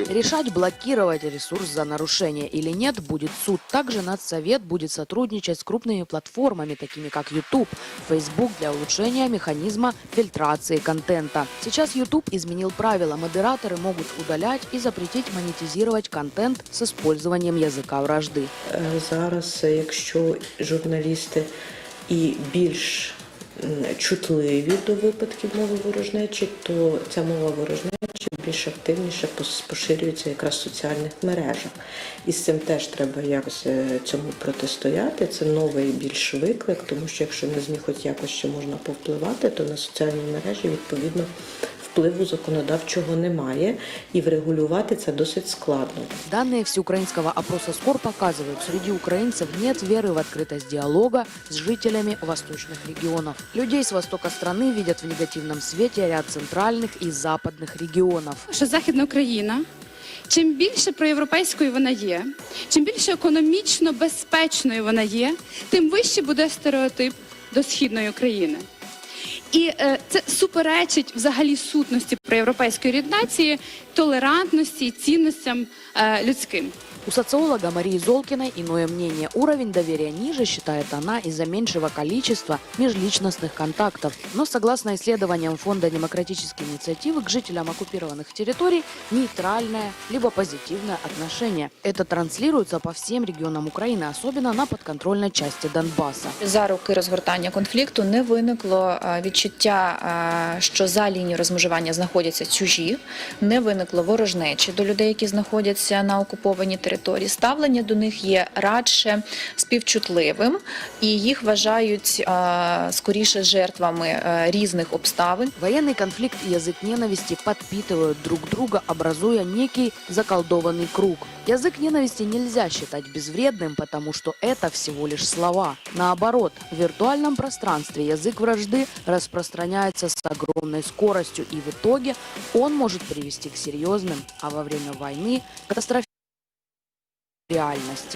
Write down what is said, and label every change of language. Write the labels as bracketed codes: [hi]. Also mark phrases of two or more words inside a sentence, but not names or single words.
[ru] Решать, блокировать ресурс за нарушение или нет, будет суд. Также Надсовет будет сотрудничать с крупными платформами, такими как YouTube, Facebook, для улучшения механизма фильтрации контента. Сейчас YouTube изменил правила. Модераторы могут удалять и запретить монетизировать контент с использованием языка вражди. [uk] Зараз, якщо журналісти і більш чутливі до випадків мови ворожнечі, то ця мова ворожнечі більш активніше поширюється якраз в соціальних мережах. І з цим теж треба якось цьому протистояти. Це новий більш виклик, тому що якщо на ЗМІ хоч якось ще можна повпливати, то на соціальні мережі, відповідно, впливу законодавчого немає, и врегулювати це досить складно. [ru] Данные всеукраинского опроса СКОР показывают, среди украинцев нет веры в открытость диалога с жителями восточных регионов. Людей с востока страны видят в негативном свете ряд центральных и западных регионов. [uk] Що Західна Україна, чим більше проєвропейською вона є, чим більше економічно безпечною вона є, тим вище буде стереотип до Східної України. І це суперечить взагалі сутності проєвропейської орієнтації, толерантності, цінностям людським. [ru] У социолога Марии Золкиной иное мнение. Уровень доверия ниже, считает она, из-за меньшего количества межличностных контактов. Но согласно исследованиям Фонда демократической инициативы, к жителям оккупированных территорий нейтральное либо позитивное отношение. Это транслируется по всем регионам Украины, особенно на подконтрольной части Донбасса. [uk] За роки розгортання конфлікту не виникло відчуття, що за лінією розмежування знаходяться чужі, не виникло ворожнечі до людей, які знаходяться на окупованій території. Ставлення до них є радше співчутливим, і їх вважають скоріше жертвами різних обставин. [ru] Военный конфликт и язык ненависти подпитывают друг друга, образуя некий заколдованный круг. Язык ненависти нельзя считать безвредным, потому что это всего лишь слова. Наоборот, в виртуальном пространстве язык вражды распространяется с огромной скоростью, и в итоге он может привести к серьезным, а во время войны – катастрофическим реальности.